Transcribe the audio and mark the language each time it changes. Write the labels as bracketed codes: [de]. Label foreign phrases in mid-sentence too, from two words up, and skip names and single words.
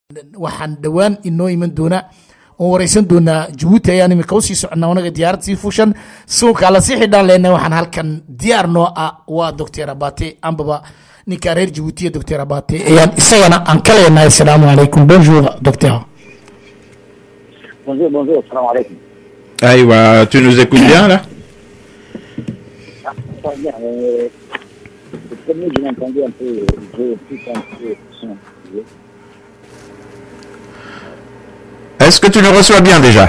[so] waxaan dhawaan inoo iman doona oo wareysan doona Djibouti ayaan imika u sii socnaa wanaga diyaarad sii fushan suuqa la sii xidhan leena waxaan halkan diyaar noo ah waa Dr. Abate ambaba ninka reer Djibouti Dr. Abate ayaan isagana aan kala yeelnaa. [ar] السلام عليكم. [fr] Bonjour docteur. Bonjour, [ar] سلام عليكم. [fr] Aïwa, tu nous écoutes bien là? Bien, le premier, j'ai entendu un peu, j'ai plus un peu son. Est-ce que tu nous reçois bien déjà?